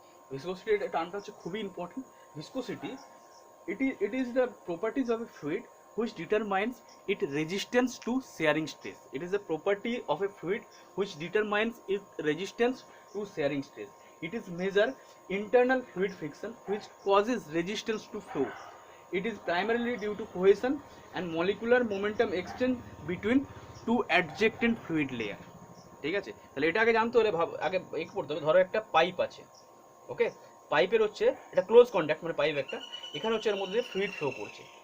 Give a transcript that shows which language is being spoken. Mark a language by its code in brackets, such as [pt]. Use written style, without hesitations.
[bn] Viscosity এটা টার্মটা হচ্ছে খুবই important. [en] Viscosity it is the properties of a fluid which determines its resistance to shearing stress. It is a property of a fluid which determines its resistance to shearing stress. It is measure internal fluid friction which causes resistance to flow. It is primarily due to cohesion and molecular momentum exchange between two adjacent fluid layer. [bn] ঠিক আছে, তাহলে এটা আগে জানতে হলে আগে এক করতে হবে। ধরো একটা পাইপ আছে, ওকে, পাইপের হচ্ছে এটা ক্লোজ কন্ট্যাক্ট, মানে পাইপ একটা, এখানে হচ্ছে এর মধ্যে ফ্লুইড ফ্লো করছে।